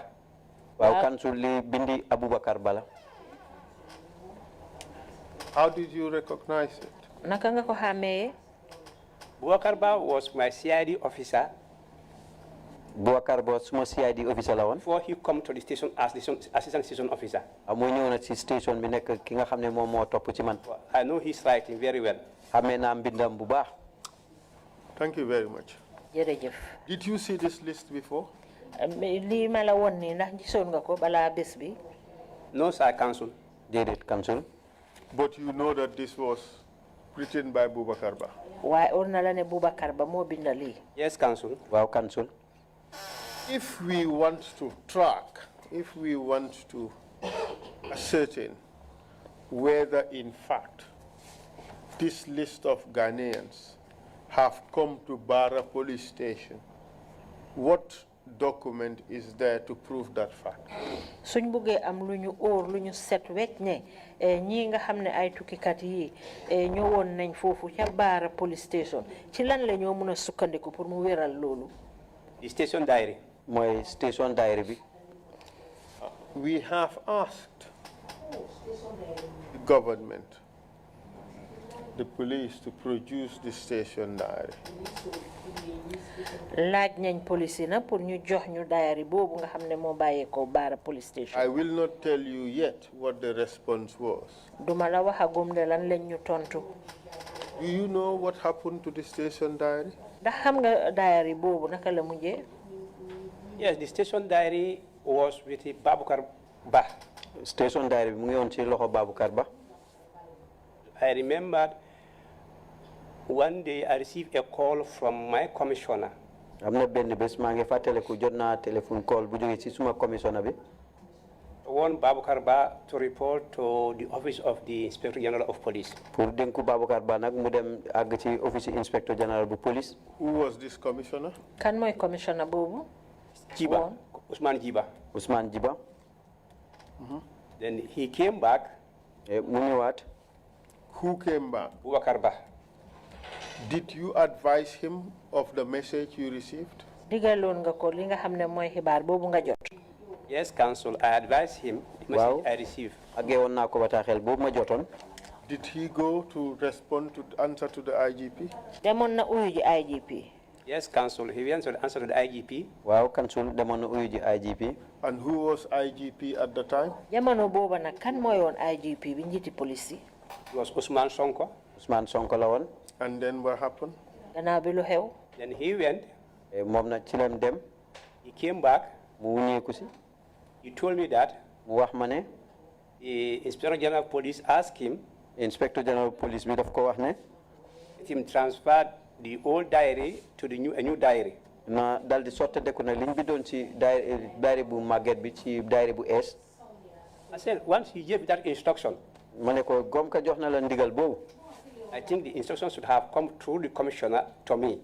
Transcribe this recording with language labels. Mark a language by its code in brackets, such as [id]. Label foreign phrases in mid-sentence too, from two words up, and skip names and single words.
[wo] waaw Council li bindi Aboubacar Bala. [en] How did you recognize it? [wo] naka nga ko xàmmee. [en] Boubacar Ba was my CID officer. [wo] Boubacar Ba suma [en] CID officer [wo] la woon. [en] Before he come to the station as the assistant station officer. [wo] moo ñëw na ci station bi nekk ki nga xam ne moom moo topp ci man. [en] I know his writing very well. [wo] xamee naa mbindam bu baax. [en] Thank you very much. [wo] jërëjëf. [en] Did you see this list before? [wo] lii ma la woon nii ndax gisoon nga ko balaa bés bi. [en] No, sir, Council. [wo] déedéet Council. [en] But you know that this was written by Boubacar Ba. [wo] waaye óor na la ne Boubacar Ba moo binda lii. [en] Yes, Council. [wo] waaw Council. [en] If we want to track, if we want to ascertain whether in fact this list of Ghanaians have come to Barra police station. What document is there to prove that fact? [wo] Suñ buggee am luñu óor luñu set wecc ne ñi nga xam ne ay tukkikat yi ñëwoon nañ foofu ca Barra [en] police station [wo] ci lan la ñoo mën a sukkandiku pour mu wéral loolu. [en] The station diary. [wo] mooy [en] station diary [wo] bi. [en] We have asked the government, the police, to produce the station diary. [wo] Laaj nañ police na pour ñu jox ñu diary boobu nga xam ne moo bàyyeekoo Barra [en] police station. I will not tell you yet what the response was. [wo] Duma la waxagum de lan lañ ñu tontu. [en] Do you know what happened to the station diary? [wo] Ndax xam nga diary boobu naka la mujjee? [en] Yes, the station diary was with Babukar Ba. Station diary [wo] bi mu ngi woon ci loxo Babukar Ba. [en] I remembered one day I received a call from my commissioner. [wo] am na benn bés maa ngi fàttaliku jot naa téléphone call bu jógee ci suma commissioner bi. [en] Want Babukar Ba to report to the office of the Inspector General of Police. [wo] pour dénku Babukar Ba nag mu dem àgg ci [en] office Inspector General [wo] bu police. [en] Who was this commissioner? [wo] Kan mooy commissioner boobu? [en] Jiba, Usman Jiba. [wo] Usman Jiba. [en] Then he came back. [wo] mu ñëwaat. [en] Who came back? Babukar Ba. Did you advise him of the message you received? [wo] Digaloon nga ko li nga xam ne mooy xibaar boobu nga jot. [en] Yes, Council. I advised him the message I received. [wo] Àggee woon naa ko bataaxel boobu ma jotoon. [en] Did he go to respond to answer to the IGP? [wo] Demoon na uyu ji IGP. [en] Yes, Council. He went to answer to the IGP. [wo] waaw Council demoon na uyu ji IGP. [en] And who was IGP at the time? [wo] Jamono booba nag kan mooy woon IGP bi njiiti police yi? [en] It was Usman Sonko. [wo] Usman Sonko la woon. [en] And then what happened? [wo] Gannaaw bi lu xew. [en] Then he went. [wo] moom nag ci lam dem. [en] He came back. [wo] mu wuñeeku si. [en] He told me that [wo] mu wax ma ne. [en] the Inspector General of Police asked him. Inspector General of Police [wo] bi daf ko wax ne. [en] Let him transfer the old diary to a new diary. [wo] na dal di sottandeku nag liñ bindoon ci diary bu màgget bi ci diary bu ees. [en] I said once he gave that instruction. [wo] ma ne ko gom ka jox na la ndigal boobu. [en] I think the instruction should have come through the commissioner to me.